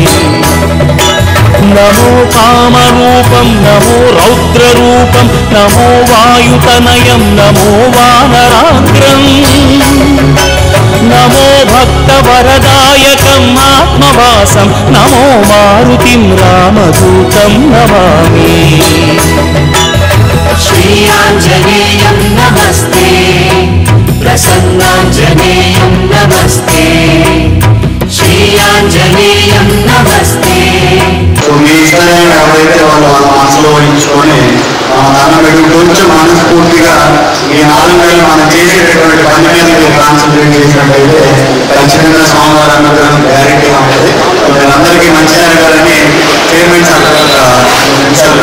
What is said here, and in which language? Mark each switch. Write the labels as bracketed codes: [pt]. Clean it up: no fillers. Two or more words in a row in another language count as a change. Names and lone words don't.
[sa] నమో కామరూపం నమో రౌద్రరూపం నమో వాయుతనయం నమో వానరాగ్రం నమో భక్తవరదాయకం ఆత్మవాసం నివాసం నమో మారుతిం రామదూతం నమామి श्रीयाञ्जनेयं नमस्ते प्रसन्नाञ्जनेयं नमस्ते श्रीयाञ्जनेयं नमस्ते [te] మీ ఇష్టాన్ని ఎవరైతే వాళ్ళు వాళ్ళ మనసులో వహించుకొని దాన్ని బట్టి కొంచెం మనస్ఫూర్తిగా ఈ 4 నెలలు మనం చేసేటటువంటి పని మీద మీరు కాన్సన్ట్రేట్ చేసినట్టయితే ఖచ్చితంగా స్వామివారి అనుగ్రహం గ్యారెంటీగా ఉంటుంది. మీరందరికీ మంచి జరగాలని [en] chairman sir